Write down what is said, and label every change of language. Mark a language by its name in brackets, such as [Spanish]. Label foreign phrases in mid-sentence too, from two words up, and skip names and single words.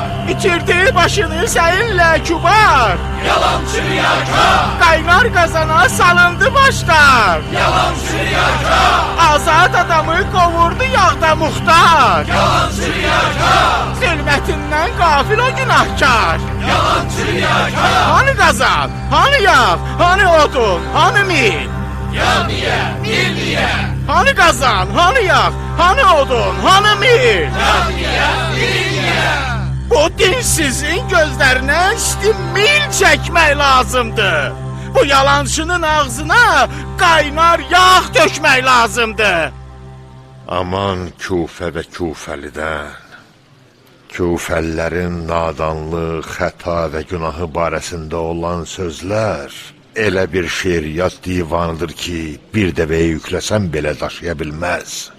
[Azerbaijani] İtirdiği başını səyirlə kübar, Yalancı riyakar. Qaynar qazana salındı başlar, Yalancı riyakar. azad adamı qovurdu yağda muxtar, Yalancı riyakar. zülmətindən qafil o günahkar. Yalancı riyakar. Hani qazan, hani yağ, hani odun, hani mil? Ya niye, bir niye? Hani qazan, hani yağ, hani odun, hani mil? Ya niye, bir niye? Bu dinsizin gözlərinə mil çəkmək lazımdır. Bu yalançının ağzına qaynar yağ dökmək lazımdır. Aman küfə və küfəlidən. Küfəllərin nadanlıq, xəta və günahı barəsində olan sözlər elə bir şeiriyyat divanıdır ki, bir dəvəyə yükləsən belə daşıya bilməz.